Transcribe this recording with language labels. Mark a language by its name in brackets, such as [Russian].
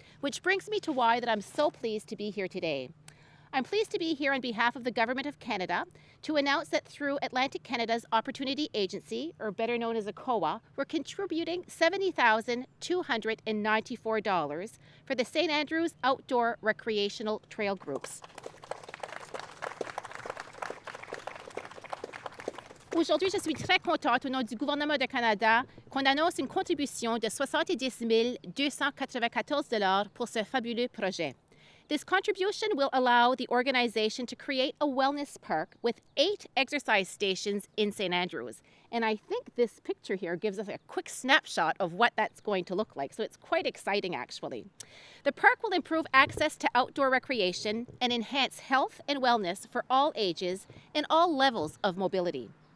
[English] Which brings me to why that I'm so pleased to be here today. I'm pleased to be here on behalf of the Government of Canada to announce that through Atlantic Canada's Opportunity Agency, or better known as ACOA, we're contributing $70,294 for the St. Andrews Outdoor Recreational Trail Groups. [French] Aujourd'hui, je suis très contente au nom du gouvernement du Canada qu'on annonce une contribution de 70 294 $ pour ce fabuleux projet. [English] This contribution will allow the organization to create a wellness park with 8 exercise stations in St. Andrews. And I think this picture here gives us a quick snapshot of what that's going to look like. So it's quite exciting, actually. The park will improve access to outdoor recreation and enhance health and wellness for all ages and all levels of mobility.